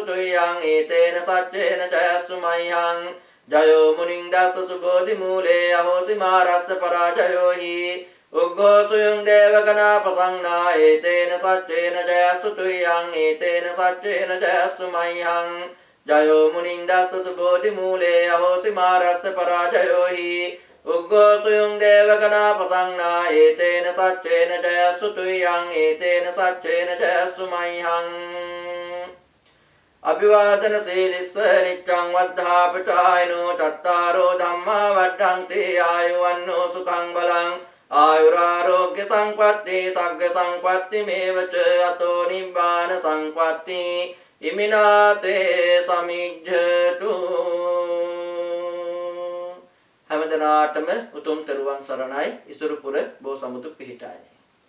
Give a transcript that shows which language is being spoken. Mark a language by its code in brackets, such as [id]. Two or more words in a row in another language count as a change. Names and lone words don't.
[pi] තුයං ඒතේන සච්චේන ජයස්සු මයිහං ජයෝ මුනින්දස්ස සුබෝධි මූලේ අහෝසි මාරස්ස පරාජයෝ හි උග්ඝෝ සුයං දේවගණා ප්‍රසංනා ඒතේන සච්චේන ජයස්සු තුයං ඒතේන සච්චේන ජයස්සු මයිහං ජයෝ මුනින්දස්ස සුබෝධි මූලේ අහෝසි මාරස්ස පරාජයෝ හි උග්ඝෝ සුයං දේවගණා ප්‍රසංනා ඒතේන සච්චේන ජයස්සු තුයං ඒතේන සච්චේන ජයස්සු මයිහං අභිවාදන සීලිස්ස නිච්ඡං වද්ධාපචායනෝ චත්තාරෝ ධම්මා වඩ්ඩන්ති ආයුවන්නෝ සුඛං බලං ආයුරාෝග්‍ය සංපත්ති සග්ග සංපත්ති මේවච අතෝ නිබ්බාන සංපත්ති ඉමිනාතේ සමිජ්ජතු [si] හැමදෙනාටම උතුම් තෙරුවන් සරණයි ඉසුරුපුර බෝසමුදු පිහිටයි